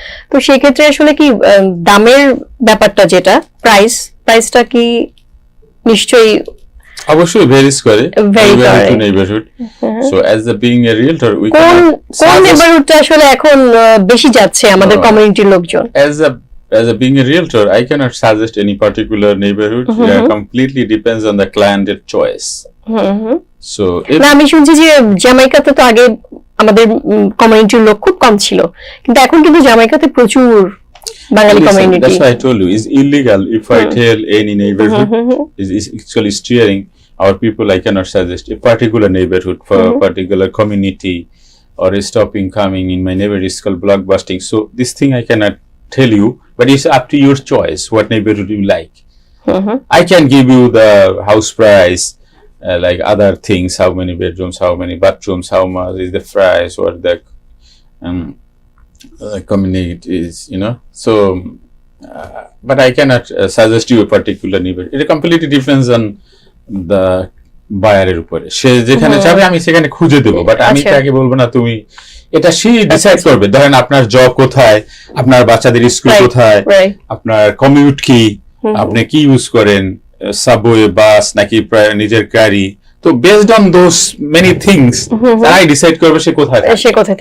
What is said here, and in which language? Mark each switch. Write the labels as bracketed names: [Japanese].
[Bangla] তো সেই ক্ষেত্রে আসলে কি দামের ব্যাপারটা যেটা প্রাইসটা কি নিশ্চয়ই অবশ্যই ভেরিস করে Vary করে। [English] To neighbourhood. So as a being a realtor we [Bangla] কোন নেবারহুডটা আসলে এখন বেশি যাচ্ছে আমাদের কমিউনিটির লোকজন? [English] as a being a realtor, I cannot suggest any particular neighborhood. It completely depends on the client's choice. So if [Bangla] না, আমি শুনছি যে জামাইকাতে তো আগে আমাদের কমিউনিটির লোক খুব কম ছিল, কিন্তু এখন কিন্তু জামাইকাতে প্রচুর বাঙালি [English] listen, [Bangla] community. [English] that's why I told you, it's illegal if I tell any neighborhood is actually steering our people. I cannot suggest a particular neighborhood for a particular community or a stopping coming in my neighborhood is called blockbusting. So this thing I cannot tell you, but it's up to your choice what neighborhood you like. I can give you the house price, like other things, how many bedrooms, how many bathrooms, how much is the price, what the community is, you know. So but I cannot suggest you a particular neighborhood. It completely depends on the [Bangla] বায়ারের উপরে, সে যেখানে যাবে আমি সেখানে খুঁজে দেবো, but আমি তাকে বলবো না তুমি এটা সে ডিসাইড করবে। ধরেন আপনার জব কোথায়, আপনার বাচ্চাদের স্কুল কোথায়, আপনার কমিউট কি, আপনি কি ইউজ করেন, সাবওয়ে, বাস নাকি নিজের গাড়ি, তো [English] based on those many things [Bangla] তারাই ডিসাইড করবে সে কোথায়